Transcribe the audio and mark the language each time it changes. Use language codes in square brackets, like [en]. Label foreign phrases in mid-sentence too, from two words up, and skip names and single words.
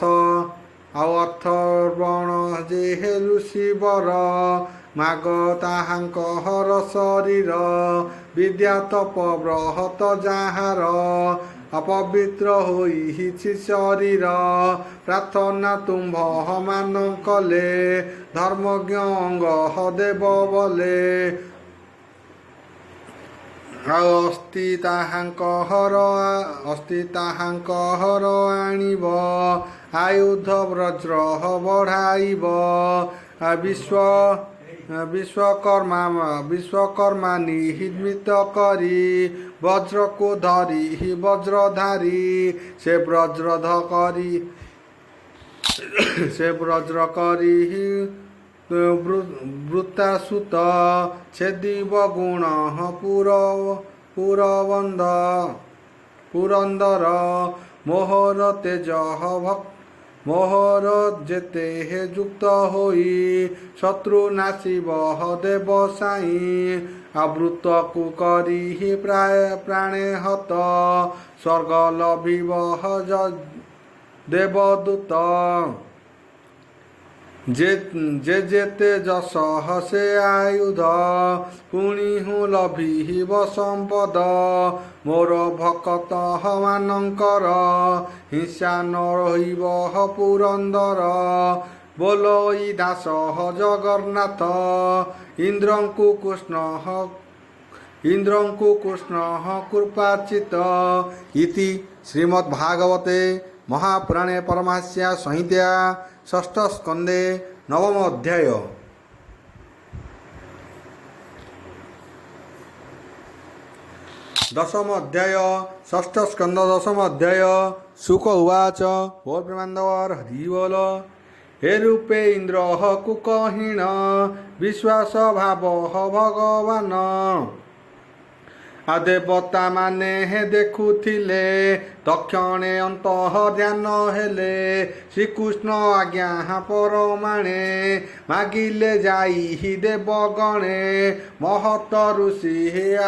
[or] ଅର୍ଥର୍ବଣ ଯେ ହେ ଋଷିବର ମାଗ ତାହାଙ୍କର ଶରୀର ବିଦ୍ୟା ତପ ବ୍ରହତ ଯାହାର ଅପବିତ୍ର ହୋଇଛି ଶରୀର ପ୍ରାର୍ଥନା ତୁମ୍ଭ ମାନ କଲେ ଧର୍ମଜ୍ଞ ଅଙ୍ଗ ଦେବ ବଳେ ଅସ୍ତି ତାହାଙ୍କର ଆଣିବ ଆୟୁଧ ବଜ୍ର ବଢ଼ାଇବ ବିଶ୍ୱକର୍ମା ନିର୍ମିତ କରି ବଜ୍ର କୋ ଧରି ବଜ୍ରଧାରୀ ସେ ବଜ୍ର କରି ବୃତ୍ତାସୁତ ଛେଦିବ ଗୁଣ ପୁରନ୍ଦର ମୋହର ଯେତେ ହେ ଯୁକ୍ତ ହୋଇ ଶତ୍ରୁ ନାଶିବ ଦେବ ସାଇ ଆବୃତ କୁକରି ପ୍ରାଣେ ହତ ସ୍ୱର୍ଗ ଲଭିବ ଦେବଦୂତ ଯେତେ ଯଶ ସେ ଆୟୁଧ ପୁଣି ହୁଁ ଲଭିବ ସମ୍ପଦ ମୋର ଭକ୍ତ ମାନକର ହିଂସା ନ ରହିବ ପୁରନ୍ଦର ବୋଲୋଇ ଦାସ ଜଗନ୍ନାଥ ଇନ୍ଦ୍ରଙ୍କୁ କୃଷ୍ଣ କୃପାଚିତ [sa] इति श्रीमद्भागवते महापुराणे परमहंस्या संहिता षष्ठ स्कंदे नवम अध्याय [or] ଦଶମ ଅଧ୍ୟାୟ ଷଷ୍ଠ ସ୍କନ୍ଦ ଦଶମ ଅଧ୍ୟାୟ ଶୁକ ଉବାଚ ବୋଲ ପ୍ରେମାନନ୍ଦବର ହରି ବୋଲ ହେ ରୂପେ ଇନ୍ଦ୍ର କୁକହୀନ ବିଶ୍ୱାସ ଭାବ ଭଗବାନ ଦେବତା ମାନେ ହେ ଦେଖୁଥିଲେ ତକ୍ଷଣେ ଅନ୍ତଃ ଧ୍ୟାନ ହେଲେ ଶ୍ରୀକୃଷ୍ଣ ଆଜ୍ଞା ପରମାଣେ ମାଗିଲେ ଯାଇ ଦେବଗଣେ ମହତ ଋଷି ହେ